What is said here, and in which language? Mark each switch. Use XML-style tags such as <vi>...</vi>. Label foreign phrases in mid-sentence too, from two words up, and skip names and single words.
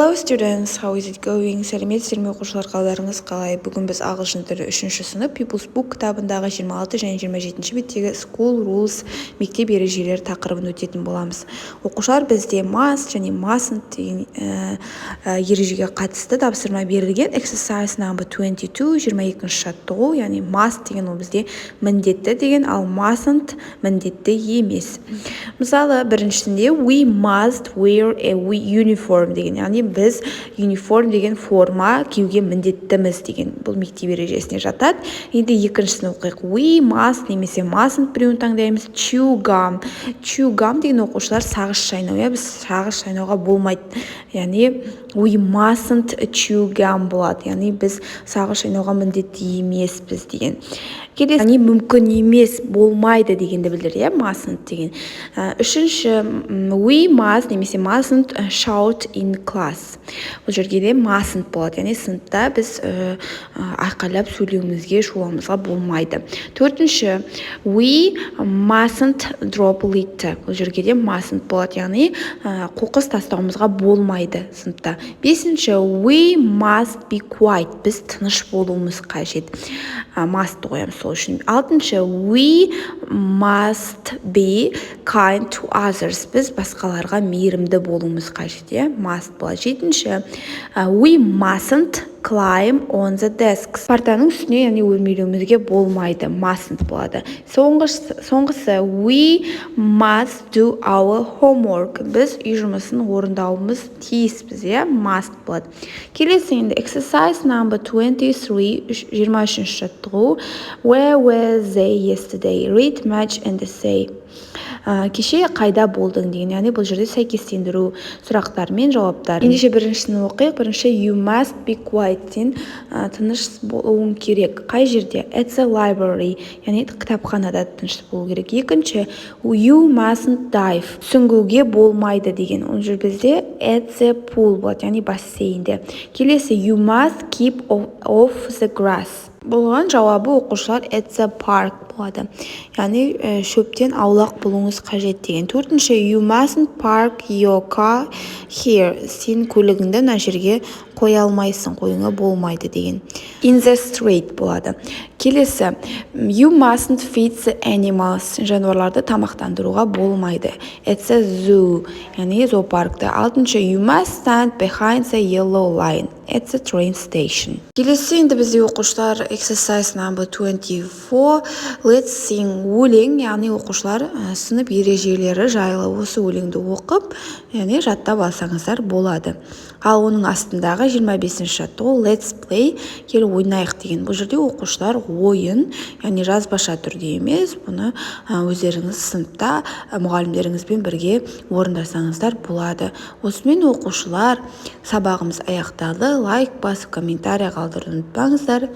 <en>Hello students, how is it going?</en> <kk>Сәлеметсіздер ме оқушылар, қалдарыңыз қалай? Бүгін біз ағылшын тілі 3-ші сынып People's Book кітабындағы 26 және 27 беттегі</kk> <en>School Rules</en> <kk>мектеп ережелері тақырыбын өтетін боламыз. Оқушылар бізде must және mustn't деген ережеге қатысты тапсырма берілген.</kk> <en>Exercise number 22,</en> <kk>22-ші жаттығу, яғни must деген ол бізде міндетті деген, ал mustn't міндетті емес. Мысалы, біріншісінде</kk> <en>we must wear a uniform</en> <kk>деген, яғни біз uniform деген форма киюге міндеттіміз деген, бұл мектеп ережесіне жатады. Енді екіншісін оқиық.</kk> <en>We must</en> <kk>немесе mustn't біреуін таңдаймыз.</kk> <en>Chew gum. Chew gum</en> <kk>деген оқушылар сағыз шайнау. Біз сағыз шайнауға болмайды. Яғни</kk> <en>we mustn't chew gum</en> <kk>болады. Яғни біз сағыз шайнауға міндетті емеспіз деген. Келесі, яғни мүмкін емес, болмайды дегенді білдіреді, mustn't деген. Үшінші,</kk> <en>we must немесе mustn't shout in class.</en> <kk>Бұл жерге де mustn't болады, яғни сыныпта біз айқайлап сөйлеуімізге, шулауымызға болмайды. Төртінші,</kk> <en>we mustn't drop litter.</en> <kk>Бұл жерге де mustn't болады, яғни қоқыс тастауымызға болмайды сыныпта. Бесінші,</kk> <en>we must be quiet.</en> <kk>Біз тыныш болуымыз қажет. Must қоямыз сол үшін. Алтыншы,</kk> <en>we must be kind to others.</en> <kk>Біз басқаларға мейірімді болуымыз қажет. Must болады. Жетінші,</kk> <en>we mustn't climb on the desks.</en> <kk>Партаның үстіне, яғни өрмелеуімізге болмайды. Mustn't болады. Соңғысы,</kk> <en>we must do our homework.</en> <kk>Біз үй жұмысын орындауымыз тиіспіз. Must болады. Келесі енді</kk> <en>exercise number 23,</en> <kk>23-ші жаттығу.</kk> <en>Where were they yesterday? Read, match and say.</en> <kk>Кеше қайда болдың деген, яғни бұл жерде сәйкестендіру сұрақтар мен жауаптар. Ендеше біріншісін оқиық. Бірінші,</kk> <en>you must be quiet.</en> <kk>Сен тыныш болуың керек. Қай жерде?</kk> <en>At the library,</en> <kk>яғни кітапханада тыныш болу керек. Екінші,</kk> <en>you mustn't dive.</en> <kk>Сүңгуге болмайды деген. Ол жерде бізде</kk> <en>at the pool</en> <kk>болады, яғни бассейнде. Келесі,</kk> <en>you must keep off the grass.</en> <kk>Болған жауабы оқушылар</kk> <en>at the park</en> <kk>болады. Яғни шөптен аулақ болуыңыз қажет деген. Төртінші,</kk> <en>you mustn't park your car here.</en> <kk>Сен көлігіңді мына жерге қоя алмайсың, қоюыңа болмайды деген.</kk> <en>In the street</en> <kk>болады. Келесі,</kk> <en>you mustn't feed the animals.</en> <kk>Жануарларды тамақтандыруға болмайды.</kk> <en>At the zoo,</en> <kk>яғни зоопаркта. Алтыншы,</kk> <en>you must stand behind the yellow line at the train station.</en> <kk>Келесі енді бізде оқушылар</kk> <en>exercise number 24. Let's sing</en> <kk>өлең, яғни оқушылар сынып ережелері жайлы осы өлеңді оқып, яғни жаттап алсаңыздар болады. Ал оның астындағы 25-ші жаттығу</kk> <en>let's play,</en> <kk>кел ойнайық деген. Бұл жерде оқушылар ойын, яғни жазбаша түрде емес, бұны өздеріңіз сыныпта мұғалімдеріңізбен бірге орындасаңыздар болады. Осымен оқушылар сабағымыз аяқталды. Лайк басып, комментарий қалдыруды ұмытпаңыздар.</kk>